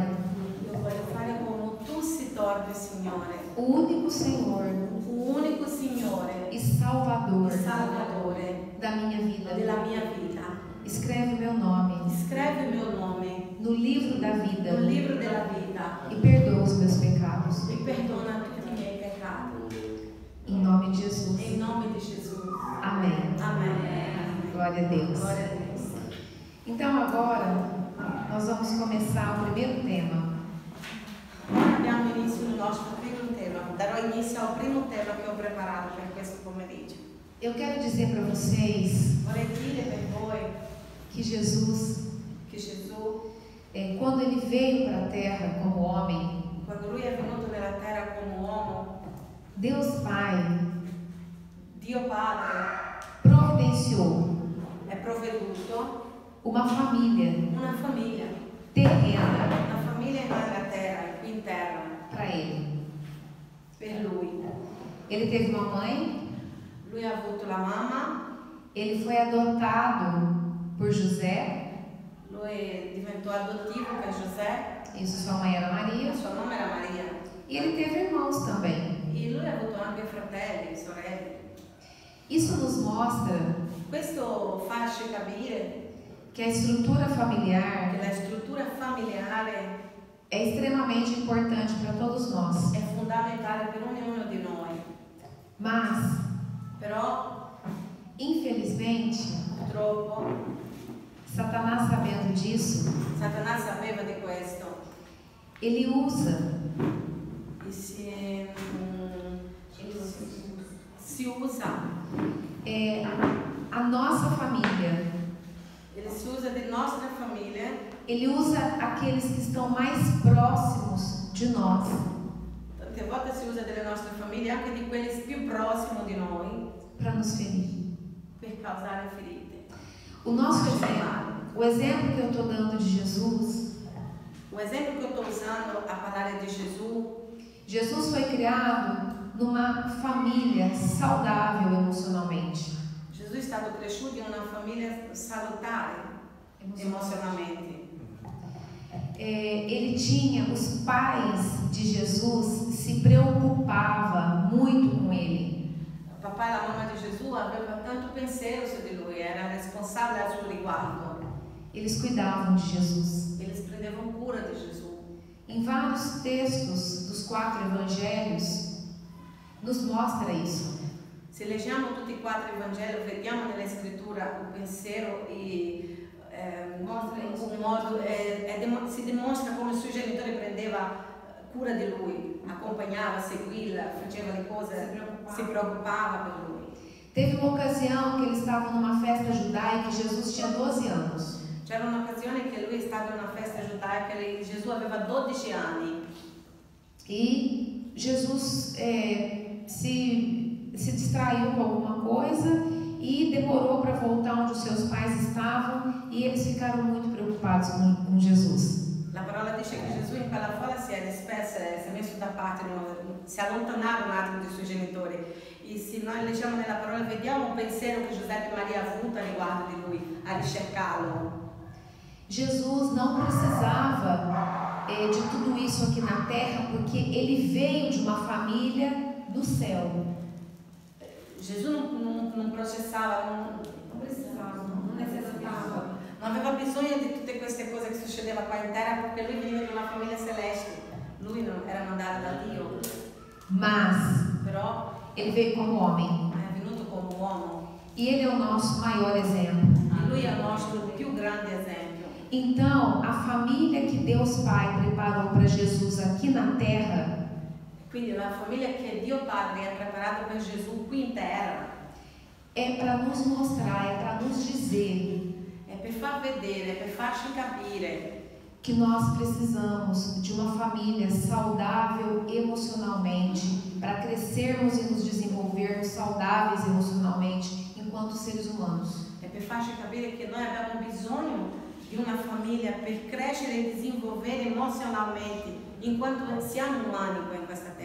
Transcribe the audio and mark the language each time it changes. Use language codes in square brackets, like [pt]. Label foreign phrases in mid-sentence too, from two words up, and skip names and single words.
[it] io voglio fare come tu si torni, Signore, [pt] o único Senhor [it] un unico Signore [pt] e Salvador [it] e Salvatore [pt] da minha vida. [it] della mia vita. [pt] Escreve meu nome [it] Scrivi il mio nome [pt] no livro da vida [it] nel libro della vita [pt] e perdoa os meus pecados. [it] e perdona tutti i miei peccati. [pt] Em nome de Jesus. [it] In nome di Gesù. [pt] Amém. [it] Amen. [pt] Glória a Deus. [it] Gloria a Dio. [pt] Então agora nós vamos começar o primeiro tema. [it] Ora abbiamo inizio il nostro primo tema. Darò inizio al primo tema che ho preparato per questo pomeriggio. [pt] Eu quero dizer para vocês [it] Vorrei dire per voi [pt] que Jesus, [it] che Gesù, [pt] quando ele veio para a terra como homem, [it] quando Lui è venuto nella terra come uomo, [pt] Deus Pai [it] Dio Padre [pt] providenciou [it] è provveduto [pt] uma família [it] una famiglia [pt] terrena [it] nella terra, qui in terra, [pt] para ele. [it] per Lui. [pt] Ele teve uma mãe, [it] Lui ha avuto la mamma, [pt] Ele foi adotado por José. [it] Lui diventò adottivo per Giuseppe, [pt] Isso, sua mãe era Maria. [it] il suo nome era Maria. [pt] E ele teve irmãos também. [it] E lui ha avuto anche fratelli, sorelle. [pt] Isso nos mostra [it] Questo farci capire [pt] que a estrutura [it] che [pt] familiar [it] la struttura familiare [pt] é extremamente importante para todos nós. [it] è fondamentale per ognuno di noi. [pt] Mas, [it] Però, [pt] infelizmente, [it] purtroppo, [pt] Satanás, sabendo disso, [it] Satana sapeva di questo [pt] ele usa [it] e si usa. [pt] A nossa família. [it] Ele si usa di nostra famiglia, [pt] Ele usa aqueles que estão mais próximos de nós [it] tante volte si usa delle nostre famiglie, anche di quelli più prossimi di noi, [pt] para nos ferir. [it] per causare ferite. [pt] O nosso exemplo, o exemplo que eu estou dando de Jesus, [it] O esempio che sto usando a parlare di Gesù, [pt] Jesus foi criado numa família saudável emocionalmente. [it] Gesù è stato cresciuto in una famiglia salutare emozionalmente. [pt] Ele tinha, os pais de Jesus se preocupavam muito com ele. [it] Il papà e la mamma di Gesù avevano tanto pensiero su di lui, era responsabile al suo riguardo. [pt] Eles cuidavam de Jesus. [it] Eles prendevano cura di Gesù. [pt] Em vários textos dos 4 evangelhos, nos mostra isso. [it] Se leggiamo tutti i 4 i Vangeli, vediamo nella scrittura un pensiero e un modo, si dimostra come i suoi genitori prendeva cura di lui, accompagnava, seguiva, faceva le cose, si preoccupava per lui. [pt] Teve uma ocasião que eles estavam numa festa judaica e Jesus tinha 12 anos. [it] C'era un'occasione che lui stava in una festa giudaica e Gesù aveva 12 anni. [pt] E Jesus se distraiu com alguma coisa e demorou para voltar onde os seus pais estavam e eles ficaram muito preocupados com Jesus. [it] La parola dice che Gesù in quella folla si è disperso, si è messo da parte, si è allontanato un attimo dai suoi genitori. E se noi leggiamo nella parola vediamo un pensiero che Giuseppe e Maria ha avuto riguardo di lui, a ricercarlo. [pt] Jesus não precisava de tudo isso aqui na terra porque ele veio de uma família do céu. [it] Gesù non processava, non necessitava, non aveva bisogno di tutte queste cose che succedeva qua in terra perché lui veniva di una famiglia celeste, lui non era mandato da Dio. [pt] Mas [it] Però [pt] ele veio como homem [it] è venuto come uomo [pt] e ele é o nosso maior exemplo. [it] e lui è il nostro più grande esempio. [pt] Então, a família que Deus Pai preparou para Jesus aqui na terra [it] Quindi la famiglia che Dio Padre ha preparato per Gesù qui in terra [pt] é para nos mostrar, é para nos dizer [it] è per far vedere, per farci capire [pt] que nós precisamos de uma família saudável emocionalmente para crescermos e nos desenvolvermos saudáveis emocionalmente enquanto seres humanos. [it] è per farci capire che noi abbiamo bisogno di una famiglia per crescere e desenvolvere emozionalmente in quanto siamo umani qua in questa terra.